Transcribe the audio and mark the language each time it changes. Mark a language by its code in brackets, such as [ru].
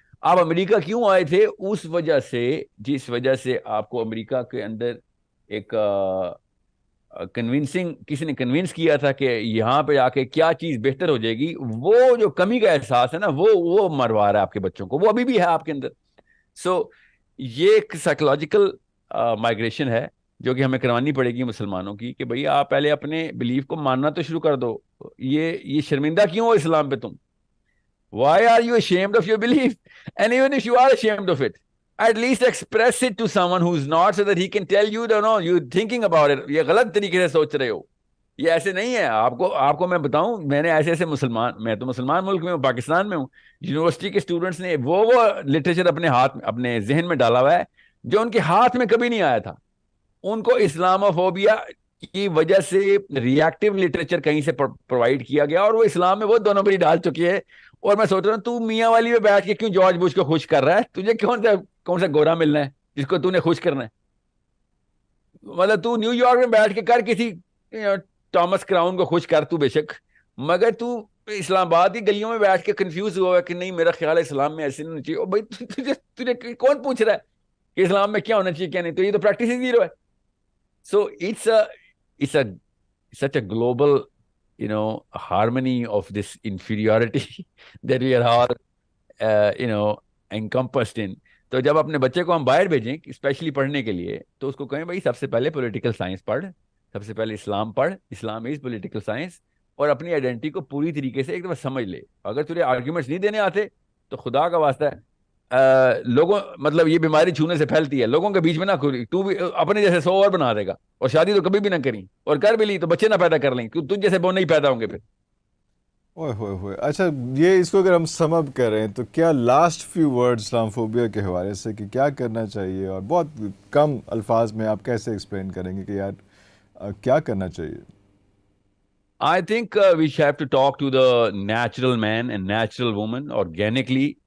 [ur] آپ امریکہ کیوں آئے تھے؟ اس وجہ سے جس وجہ سے آپ کو امریکہ کے اندر ایک کنونسنگ, کسی نے کنونس کیا تھا کہ یہاں پہ آ کے کیا چیز بہتر ہو جائے گی, وہ جو کمی کا احساس ہے نا وہ مروا رہا ہے آپ کے بچوں کو, وہ ابھی بھی ہے آپ کے اندر. سو یہ ایک سائیکولوجیکل مائگریشن ہے جو کہ ہمیں کروانی پڑے گی مسلمانوں کی, کہ بھئی آپ پہلے اپنے بلیف کو ماننا تو شروع کر دو. یہ شرمندہ کیوں ہو اسلام پہ تم؟ [en] Why are you ashamed of your belief? And even if you are ashamed of it, at least express it to someone who's not, so that he can tell you, no, you're thinking about it. [ur] یہ غلط طریقے سے سوچ رہے ہو, یہ ایسے نہیں ہے. آپ کو میں بتاؤں, میں نے ایسے مسلمان, میں تو مسلمان ملک میں ہوں, پاکستان میں ہوں, یونیورسٹی کے اسٹوڈنٹس نے وہ لٹریچر اپنے ہاتھ, اپنے ذہن میں ڈالا ہوا ہے جو ان کے ہاتھ میں کبھی نہیں آیا تھا. ان کو اسلاموفوبیا کی وجہ سے ریئیکٹیو لٹریچر کہیں سے پرووائڈ کیا گیا, اور وہ اسلام میں وہ دونوں بری ڈال چکی ہے. اور میں سوچ رہا ہوں, تو میاں والی میں بیٹھ کے کیوں جارج بش کو خوش کر رہا ہے؟ تجھے کون سا گورا ملنا ہے جس کو تو نے خوش کرنا ہے؟ مطلب تو نیو یارک میں بیٹھ کے کر کسی ٹامس کراؤن کو خوش کر, تو بے شک, مگر تو اسلام آباد کی گلیوں میں بیٹھ کے کنفیوز ہوا ہے کہ نہیں میرا خیال ہے اسلام میں ایسے نہیں ہونا چاہیے. اور بھائی تجھے کون پوچھ رہا ہے کہ اسلام میں کیا ہونا چاہیے کیا نہیں؟ تو یہ تو پریکٹس ہی زیرو ہے. [en] So it's a such a global, harmony of this inferiority that we are all, encompassed in. [ur] تو جب اپنے بچے کو ہم باہر بھیجیں اسپیشلی پڑھنے کے لیے تو اس کو کہیں بھائی سب سے پہلے پولیٹیکل سائنس پڑھ، سب سے پہلے اسلام پڑھ، اسلام از پولیٹیکل سائنس، اور اپنی آئیڈینٹی کو پوری طریقے سے ایک دفعہ سمجھ لے. اگر تجھے آرگیومنٹس نہیں دینے آتے تو خدا کا واسطہ ہے، لوگوں مطلب یہ بیماری چھونے سے پھیلتی ہے، لوگوں کے بیچ میں نہ کھلی، تو بھی اپنے جیسے 100 اور بنا دے گا، اور شادی تو کبھی بھی نہ کریں، اور کر بھی لی تو بچے نہ پیدا کر لیں کیونکہ تجھ جیسے وہ نہیں پیدا ہوں گے پھر. اوئے ہوئے ہوئے. اچھا یہ اس کو اگر ہم سم اپ کریں تو کیا لاسٹ فیو ورڈ اسلام فوبیا کے حوالے سے کہ کیا کرنا چاہیے، اور بہت کم الفاظ میں آپ کیسے ایکسپلین کریں گے کہ یار کیا کرنا چاہیے؟ [en] I think we should have to talk to the natural man and natural woman organically.